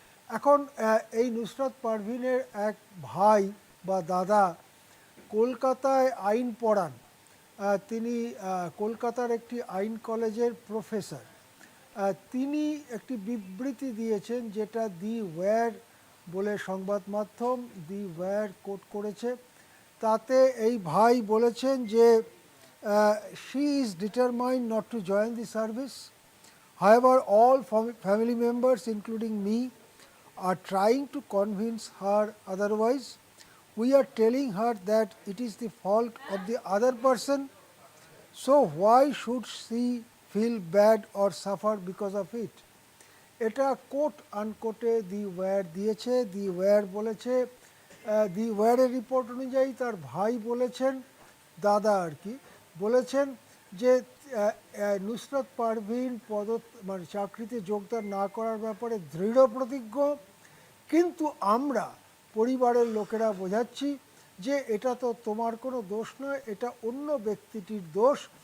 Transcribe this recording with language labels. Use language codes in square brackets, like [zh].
[bn] এখন এই নুসরাত পারভিনের এক ভাই বা দাদা কলকাতায় আইন পড়ান। তিনি কলকাতার একটি আইন কলেজের প্রফেসর। তিনি একটি বিবৃতি দিয়েছেন, যেটা দি ওয়্যার বলে সংবাদ মাধ্যম দি ওয়্যার কোট করেছে। তাতে এই ভাই বলেছেন যে [en] she is determined not to join the service. However, all family members, including me, are trying to convince her otherwise. We are telling her that it is the fault of the other person, so why should she feel bad or suffer because of it? [bn] এটা coat আনকোটে দি wire দিয়েছে। দি wire বলেছে, দি ওয়্যারের report অনুযায়ী তার ভাই বলেছেন, দাদা আর কি বলেছেন, যে নুসরাত পারভিন মানে চাকরিতে যোগদান না করার ব্যাপারে দৃঢ় প্রতিজ্ঞ, কিন্তু আমরা পরিবারের লোকেরা বোঝাচ্ছি যে এটা তো তোমার কোনো দোষ নয়, এটা অন্য ব্যক্তিটির দোষ।